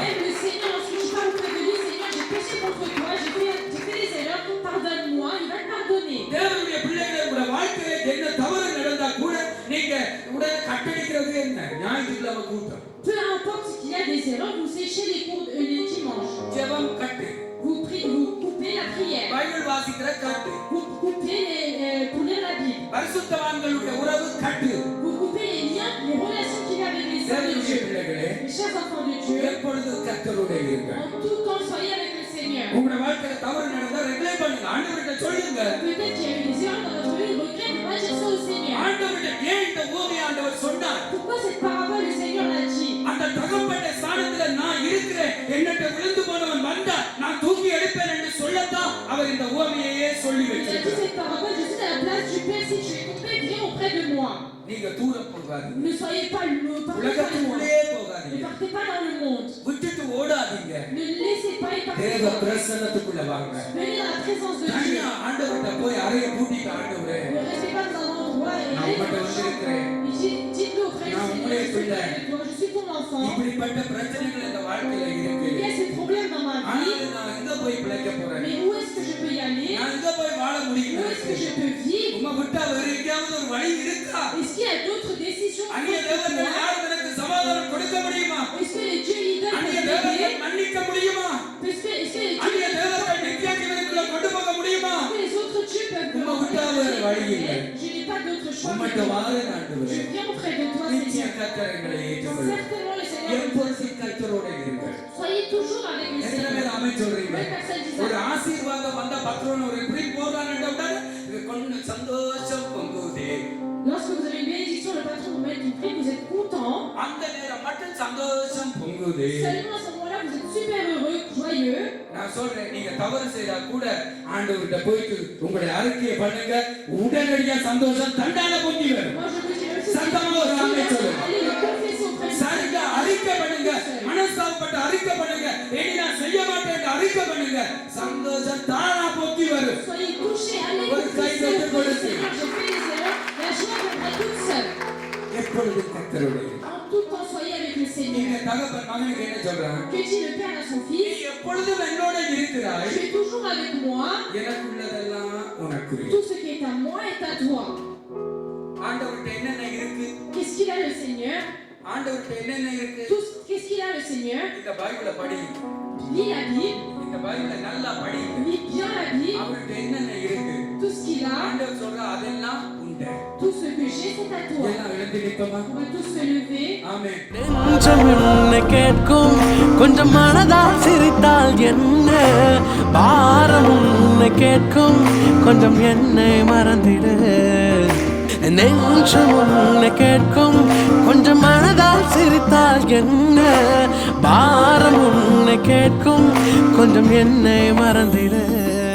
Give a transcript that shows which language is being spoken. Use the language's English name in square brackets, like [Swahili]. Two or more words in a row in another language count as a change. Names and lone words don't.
[French] Même le Seigneur, lorsque tu pars auprès de lui, Seigneur, j'ai péché contre toi, j'ai fait des erreurs, pardonne-moi, il va te pardonner. [Tamil] தேவனுடைய பிள்ளைகளோட வாழ்க்கையில என்ன தவறு நடந்தா கூட நீங்க உடனே கட்டடிக்கிறது என்ன? ஞாயிற்றுக்கிழமை கூட்டம். [French] Peu importe qu'il y a des erreurs, vous séchez les cours les dimanches. [Tamil] ஜெபம் கட்டு. [French] Vous priez, vous coupez la prière. [Tamil] பைபிள் வாசிக்கிற கட்டு. [French] Vous coupez pour lire la Bible. [Tamil] பரிசுத்தவான்களுடைய உறவு கட்டு. [French] Vous coupez les liens, les relations qu'il y a avec les saints de [Tamil] தேவனுடைய [French] Dieu. [Tamil] பிள்ளைகளே [French] Mes chers enfants de Dieu, [Tamil] எப்பொழுது கர்த்தரோட இருங்க. [French] en tout temps, soyez avec le Seigneur. [Tamil] உங்களுடைய வாழ்க்கையில தவறு நடந்தா ரெகுலேட் பண்ணுங்க. ஆண்டவர்கிட்ட சொல்லுங்க. [French] Peut-être qu'il y a eu des erreurs dans votre vie, regrette, va dire ça au Seigneur. [Tamil] ஆண்டவர்கிட்ட ஏன் இந்த ஊமை ஆண்டவர் சொன்னார்? [French] Pourquoi cette parabole, le Seigneur l'a dit? [Tamil] அந்த தகப்பட்ட ஸ்தானத்துல நான் இருக்கிறேன். என்னட்ட விழுந்து போனவன் வந்தா நான் தூக்கி எடுப்பேன் என்று சொல்லத்தான் அவர் இந்த ஊமையையே சொல்லி [French] Il a dit [Tamil] வச்சிருக்கிறார். [French] cette parabole, je suis à la place du Père, si tu es tombé, viens auprès de moi. [Tamil] நீங்க தூரம் போகாதீங்க. [French] Ne soyez pas loin, partez pas [Tamil] உலகத்துக்கு [French] loin. [Tamil] உள்ளே [French] Ne [Tamil] போகாதீங்க. [French] partez pas dans le monde. [Tamil] விட்டுட்டு ஓடாதீங்க. [French] Ne laissez pas y partir. [Tamil] தேவ பிரசன்னத்துக்குள்ள வாங்க. [French] Venez dans la présence de Dieu. [Tamil] தனியா ஆண்டவர்கிட்ட போய் அறைய பூட்டிட்டு ஆண்டவரே [French] Ne restez pas dans un endroit et [Tamil] நான் [French] allez [Tamil] உங்கள்கிட்ட [French] dans le champ. [Tamil] வந்திருக்கிறேன். [French] Et dites-le auprès du [Tamil] நான் [French] Seigneur, [Tamil] உங்களுடைய [French] je suis [Tamil] பிள்ளை. [French] auprès de toi, je suis ton enfant. [Tamil] இப்படிப்பட்ட பிரச்சனைகள் இந்த வாழ்க்கையில இருக்கு. [French] Il y a ces problèmes dans ma vie, [Tamil] ஆனால் நான் எங்க போய் பிழைக்க போறேன்? [French] mais où est-ce que je peux y aller? [Tamil] நான் எங்க போய் வாழ முடியும்? [French] Où est-ce que je peux vivre? [Tamil] உம்மை விட்டா வேற எங்கேயாவது ஒரு வழி இருக்கா? [French] Est-ce qu'il y a d'autres décisions [Tamil] அந்நிய [French] autres que [Tamil] தேவர்கள் [French] toi? [Tamil] யாரும் எனக்கு சமாதானம் கொடுக்க முடியுமா? [French] Est-ce que les dieux idoles [Tamil] அந்நிய [French] peuvent m'aider? [Tamil] தேவர்கள் மன்னிக்க முடியுமா? [French] Est-ce que les dieux [Tamil] அந்நிய [French] idoles [Tamil] தேவர்கள் நித்திய ஜீவனுக்குள்ள கொண்டு போக முடியுமா? [French] Est-ce que les autres dieux peuvent me [Tamil] உம்மை விட்டா வேற வழி இல்லை. [French] Je n'ai pas d'autre choix. [Tamil] உம்மிட்ட வாழ ஆண்டவரே. [French] Je viens auprès de toi, [Tamil] நித்திய [French] Seigneur. [Tamil] கர்த்தர் எங்களை ஏற்றுக்கொள்ளும். [French] Certainement, le Seigneur. [Tamil] எப்பொழுதும் கர்த்தரோட இருங்க. [French] Soyez toujours avec le [Tamil] எத்தனை [French] Seigneur. [Tamil] பேர் ஆமென் சொல்றீங்க? [French] Combien de personnes disent [Tamil] ஒரு [French] ça? [Tamil] ஆசீர்வாதம் வந்தா பத்ரோன் ஒரு இப்படி போறான்னு உடனே கொஞ்சம் சந்தோஷம் பொங்குதே. [French] Lorsque vous avez une bénédiction, le patron vous met une prime, vous êtes content. [Tamil] அந்த நேரம் மட்டும் சந்தோஷம் பொங்குதே. [French] Seulement à ce moment-là, vous êtes super heureux, joyeux. [Tamil] நான் சொல்றேன் நீங்க தவறு செய்தா கூட ஆண்டவர்கிட்ட போயிட்டு உங்களுடைய அறிக்கையை பண்ணுங்க. உடனடியா சந்தோஷம் தண்டால பொங்கி வரும். [French] Moi, je vous dis, même si [Tamil] சத்தமா ஒரு ஆமென் சொல்லுங்க. [French] allez le confesser auprès de [Tamil] சரியா அறிக்கை பண்ணுங்க. மனஸ்தாபப்பட்ட அறிக்கை பண்ணுங்க. இனி நான் செய்ய மாட்டேன் அறிக்கை பண்ணுங்க. சந்தோஷம் தானா பொங்கி வரும். [French] Soyez touchés, allez [Tamil] ஒரு கை [French] confesser [Tamil] தட்டு [French] auprès du [Tamil] கொடுத்து. [French] Seigneur. Je fais les erreurs. [Tamil] எப்பொழுதும் கர்த்தருடைய. [French] En tout temps, soyez avec le Seigneur. [Tamil] நீங்க தகப்பன் மகனுக்கு என்ன சொல்றாங்க? [French] Que dit le Père à son [Tamil] நீ [French] Fils? [Tamil] எப்பொழுதும் என்னோட இருக்கிறாய். [French] Tu es toujours avec moi. [Tamil] எனக்குள்ளதெல்லாம் உனக்குரிய. [French] Tout ce qui est à moi est à toi. [Tamil] ஆண்டவர்ட்ட என்னென்ன இருக்கு? [French] Qu'est-ce qu'il a le Seigneur? [Tamil] ஆண்டவர்ட்ட என்னென்ன இருக்கு? [French] Qu'est-ce qu'il a le Seigneur? [Tamil] இந்த பைபிளை படி. [French] Lis la Bible. [Tamil] இந்த பைபிளை நல்லா படி. [French] Lis bien la Bible. [Tamil] அவர்ட்ட என்னென்ன இருக்கு? [French] Tout ce qu'il a. [Tamil] ஆண்டவர் சொல்ற அதெல்லாம் உண்டு. [French] Tout ce que j'ai, c'est à toi. [Tamil] எல்லாம் எழுந்து நிற்போமா? [French] On va tous se lever. [Tamil] ஆமென். நெஞ்சம் என்ன கேட்கும் கொஞ்சம் மனதால் சிரித்தால் என்ன பாரம் உன்னை கேட்கும் கொஞ்சம் என்னை மறந்திடு நெஞ்சம் உன்னை கேட்கும் கொஞ்சம் மனதால் சிரித்தால் என்ன பாரம் உன்னை கேட்கும் கொஞ்சம் என்னை மறந்திடு